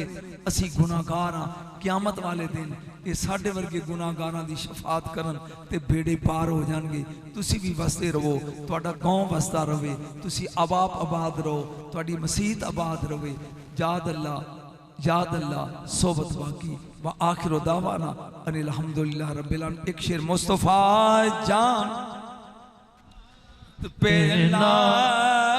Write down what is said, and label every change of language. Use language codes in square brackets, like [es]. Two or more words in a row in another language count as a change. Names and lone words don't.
[pa] ਅਸੀ ਗੁਨਾਹਗਾਰ ਹਾਂ, ਕਯਾਮਤ ਵਾਲੇ ਦਿਨ ਯੇ ਸਾਡੇ ਵਰਗੇ ਗੁਨਾਹਗਾਰਾਂ ਦੀ ਸ਼ਫ਼ਾਤ ਕਰਨ ਤੇ ਬੇੜੇ ਪਾਰ ਹੋ ਜਾਣਗੇ। ਤੁਸੀ ਭੀ ਵਸਤੇ ਰਹੋ, ਤੁਹਾਡਾ ਗਾਂਵ ਵਸਦਾ ਰਹੇ, ਤੁਸੀ ਆਬਾਪ ਆਬਾਦ ਰਹੋ, ਤੁਹਾਡੀ ਮਸੀਤ ਆਬਾਦ ਰਹੇ। ਯਾਦ ਅੱਲਾਹ, ਯਾਦ ਅੱਲਾਹ, ਸੋਬਤ ਬਾਕੀ। [ar] وآخر دعوانا أن الحمد لله رب العالمين. [ur] ایک شعر مصطفیٰ جان پے